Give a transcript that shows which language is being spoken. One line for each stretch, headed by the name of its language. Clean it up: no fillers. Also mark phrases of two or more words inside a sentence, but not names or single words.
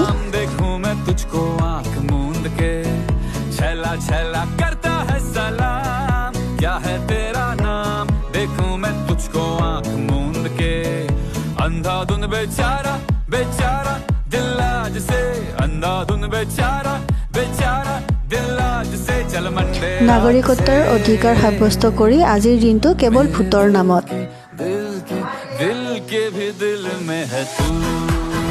Hindi: देखूं मैं तुझको आंख मूंद के छैला छैला करता है सलाम क्या है तेरा नाम देखूं मैं तुझको आंख मूंद के अंधाधुन बेचारा बेचारा दिल आज से अंधाधुन बेचारा बेचारा दिल आज से चल मंडे
Assamese: নাগৰিকত্বৰ অধিকাৰ সাব্যস্ত কৰি আজিৰ দিনটো কেৱল ভোটৰ নামত
Hindi: दिल के भी दिल में है तू